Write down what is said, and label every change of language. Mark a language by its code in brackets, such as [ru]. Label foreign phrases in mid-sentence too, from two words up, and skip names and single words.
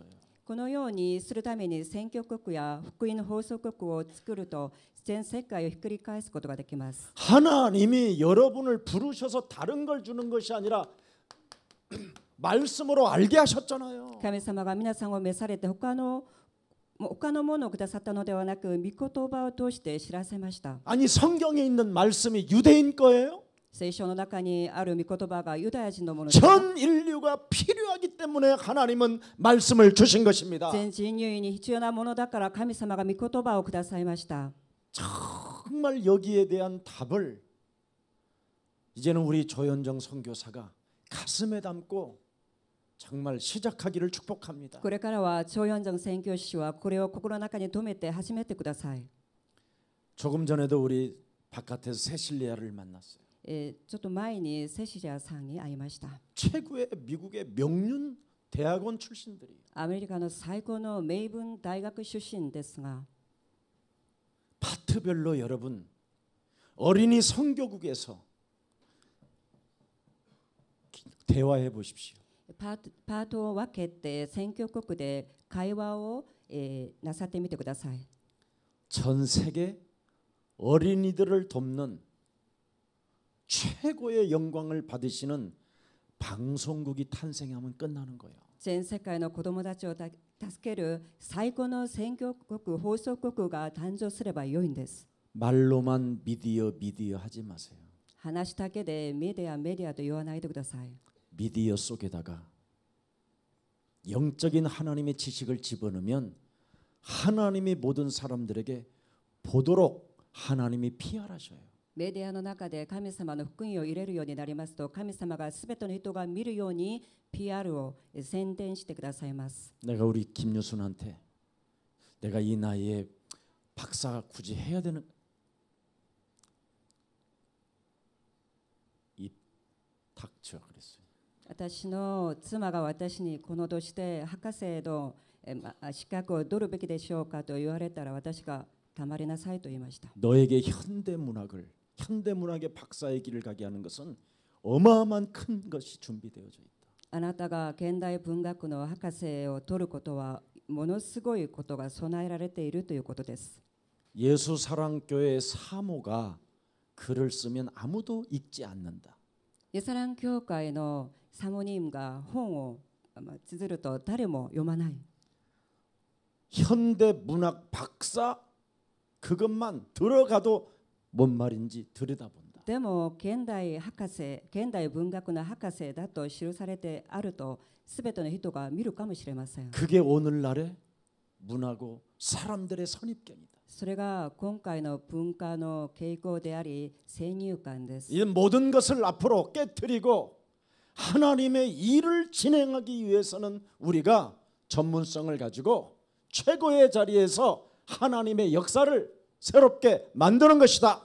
[ja] このようにするために選挙国や福音放送国を作ると全世界をひっくり返すことができます。 [ko] 하나님이 여러분을 부르셔서 다른 걸 주는 것이 아니라 말씀으로 알게 하셨잖아요. [ja] 神様が皆さんを召されて他のものをくださったのではなく御言葉を通して知らせました。 [ko] 아니 성경에 있는 말씀이 유대인 거예요? [ja] 聖書の中にある御言葉がユダヤ人のものです。 [ko] 전 인류가 필요하기 때문에 하나님은 말씀을 주신 것입니다. [ja] 全人類に必要なものだから神様が御言葉をくださいました。 [ko] 정말 여기에 대한 답을 이제는 우리 조현정 선교사가 가슴에 담고 정말 시작하기를 축복합니다. [ja] これからはチョ・ヨンジョン宣教師はこれを心の中に留めて始めてください。 [ko] 조금 전에도 우리 바깥에서 세실리아를 만났어요. [ja] ちょっと前にセシリアさんに会いました。 [ko] 최고의 미국의 명륜 대학원 출신들이 [ja] アメリカの最高の名文大学出身ですが [ko] 파트별로 여러분 어린이 선교국에서 대화해 보십시오. [ja] パートを分けて選挙国で会話を、なさってみてください。 [ko] 전 세계 어린이들을 돕는 최고의 영광을 받으시는 방송국이 탄생하면 끝나는 거예요. [ja] 全世界の子どもたちを助ける最高の選挙国放送国が誕生すれば良いんです。 [ko] 말로만 미디어 하지 마세요. [ja] 話だけでメディアと言わないでください。 [ko] 미디어 속에다가 영적인 하나님의 지식을 집어넣으면 하나님이 모든 사람들에게 보도록 하나님이 PR하셔요. [ja] メディアの中で神様の福音を入れるようになりますと、神様がすべての人が見るように PR を宣伝してくださいます。 [ko] 내가 우리 김유순한테 내가 이 나이에 박사 굳이 해야 되는 이 닥쳐 그랬어요. [ja] 私の妻が私にこの年で博士の資格を取るべきでしょうかと言われたら、私が黙りなさいと言いました。 [ko] 너에게 현대문학의 박사의 길을 가게 하는 것은 어마어마한 큰 것이 준비되어져 있다. [ja] あなたが現代文学の博士を取ることはものすごいことが備えられているということです。 [ko] 예수사랑교회 사모가 글을 쓰면 아무도 읽지 않는다. [ja] イエスラン教会のサモニームが本を綴ると誰も読まない。 [ko] 현대문학 박사 그것만 들어가도 뭔 말인지 들여다본다. [ja] でも現代文学の博士だと記されてあると、すべての人が見るかもしれません。 [ko] 그게 오늘날의 문하고 사람들의 선입견이다. [ja] それが今回の文化の傾向であり、先入観です。 [ko] 이 모든 것을 앞으로 깨트리고 하나님의 일을 진행하기 위해서는 우리가 전문성을 가지고 최고의 자리에서 하나님의 역사를 새롭게 만드는 것이다.